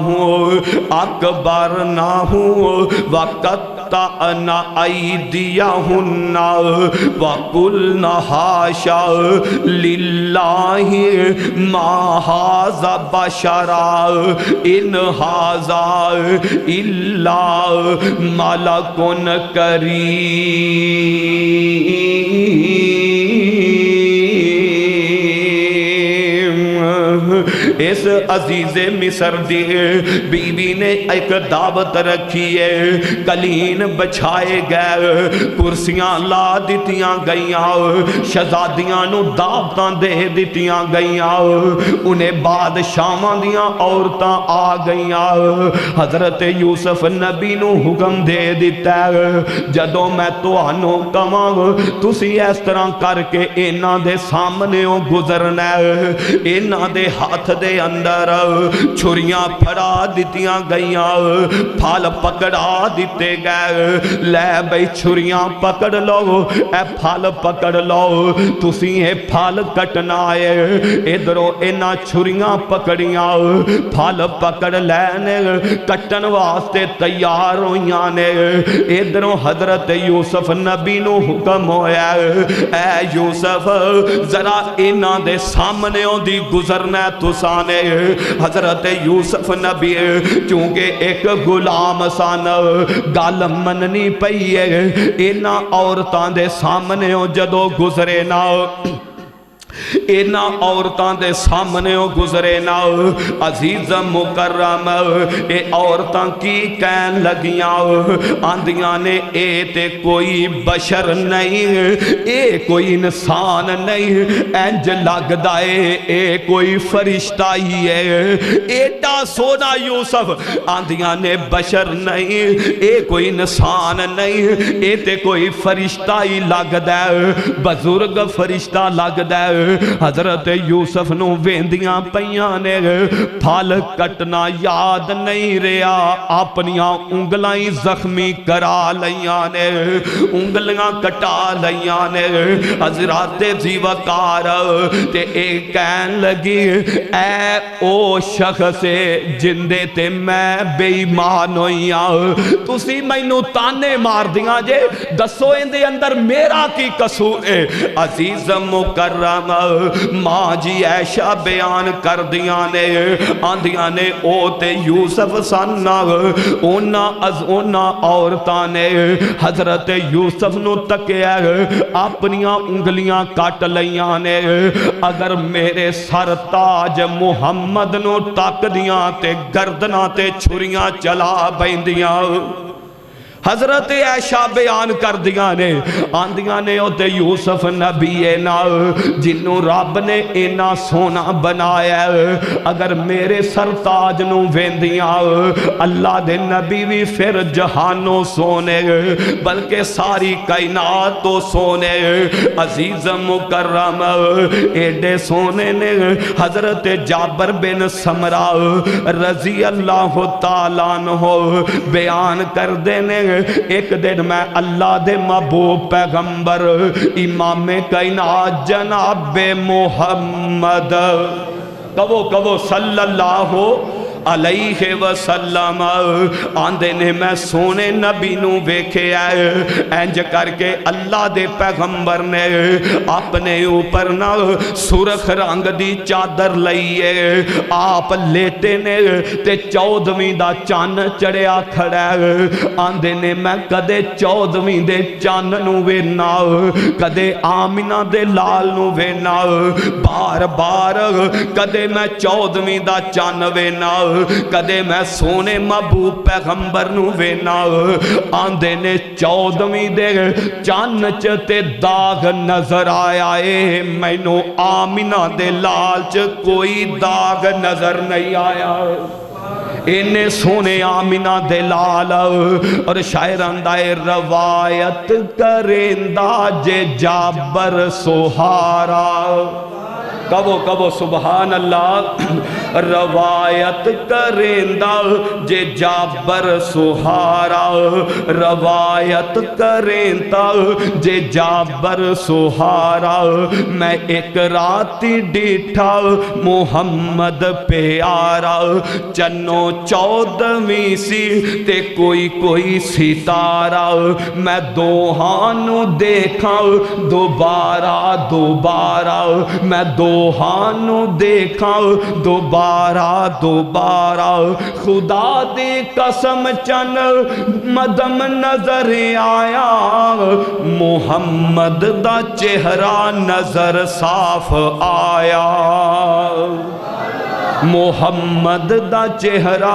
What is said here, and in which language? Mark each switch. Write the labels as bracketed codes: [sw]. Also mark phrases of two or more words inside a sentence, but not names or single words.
[ar] اکبرناہ وقطعن ایدیہن وقلن حاشا للہ ما ھذا بشرا ان ھذا الا ملک کریم۔ [pa] اس عزیز مصر دی بی بی نے ایک دعوت رکھی ہے، قلین بچھائے گئے، کرسیاں لا دیتیاں گئیاں، شہزادیاں نو دعوتاں دے دیتیاں گئیاں، انہیں بادشاہاں دیاں عورتاں آ گئیاں۔ حضرت یوسف نبی نو حکم دے دیتا ہے جدوں میں تہانوں کہاں تسی اس طرح کر کے انہاں دے سامنے گزرنا ہے، انہاں دے ہاتھ دے اندر چھریاں پھڑا دیتیاں گئیاں، پھال پکڑا دیتے گئے، لے بھئی چھریاں پکڑ لو، اے پھال پکڑ لو، تسی اے پھال کٹنا ہے۔ ادھروں انہاں چھریاں پکڑیاں، پھال پکڑ لینے کٹن واسطے تیار ہویاں نے۔ ادھروں حضرت یوسف نبی نو حکم ہویا اے یوسف ذرا انہاں دے سامنے دی گزرنا تسانے۔ حضرت یوسف نبی چونکہ ایک غلام سان گل مننی پئی ہے، انہاں عورتاں دے سامنے جدو گزرے نا، اینا عورتاں دے سامنے گزرے نا، عزیز مکرم اے عورتاں کی کہن لگیاں، آندیاں نے اے تے کوئی بشر نہیں، اے کوئی انسان نہیں، انج لگ دائے اے کوئی فرشتہ ہی ہے، ایڈا سونا یوسف، آندیاں نے بشر نہیں، اے کوئی انسان نہیں، اے تے کوئی فرشتہ ہی لگ دائے، بزرگ فرشتہ لگ دائے۔ حضرت یوسف نو ویندیاں پیاں نے پھل کٹنا یاد نہیں رہا اپنیاں انگلاں زخمی کرا لیاں نے انگلیاں کٹا لیاں نے حضرات زیوکار تے ایک کہن لگی اے او شخص جندے تے میں بے ایمان ہوئیاں تسی مینوں تانے مار دیاں جے دسو اندے اندر میرا کی قصور ہے عزیز مکرم ماں جی عائشہ بیان کر دیاں نے آندیاں نے او تے یوسف سننا اونا عورتاں نے حضرت یوسف نو تکیا اپنیاں انگلیاں کٹ لیاں نے اگر میرے سر تاج محمد نو تک دیاں تے گردنا تے چھریاں چلا بیندیاں حضرت عائشہ بیان کر دیاں نے آندیاں نے او تے یوسف نبی اینا جنوں رب نے اینا سونا بنایا اگر میرے سرتاج نو ویندیاں اللہ دے نبی بھی پھر جہانوں سونے بلکہ ساری کائنات تو سونے عزیز مکرم ایڈے سونے نے حضرت جابر بن سمرہ [ar] رضی اللہ تعالیٰ عنہ [pa] بیان کر دینے ایک دن میں اللہ دے محبوب پیغمبر امام کائنات جناب محمد کہو [ar] صلی اللہ علیہ وسلم [pa] آندے نے میں سونے نبی نو ویکھے اینج کر کے اللہ دے پیغمبر نے اپنے اوپر نہ سرخ رنگ دی چادر لئیے آپ لیٹے نے تے 14ویں دا چان چڑیا کھڑا آندے نے میں کدے 14ویں دے چان نو وینا کدے آمینہ دے لال نو وینا بار بار کدے میں 14ویں دا چان وینا کدے میں سونے محبوب پیغمبر نو وینا آندے نے 14ویں دے چان چتے داغ نظر آیا ہے مینوں آمینہ دے لال چ کوئی داغ نظر نہیں آیا انہیں سونے آمینہ دے لال اور شاعران دائے روایت کرندہ جے جابر سہارا کبو [ar] سبحان اللہ [pa] روایت کرندہ جے جابر سہارا روایت کرندہ جے جابر سہارا میں ایک راتی ڈیٹھا محمد پیارا چنو 14ویں سی تے کوئی ستارہ میں دوہانو دیکھا دوبارہ میں دوہانو دیکھا دوبارہ خدا دی قسم چن مدم نظر آیا محمد دا چہرہ نظر صاف آیا محمد دا چہرہ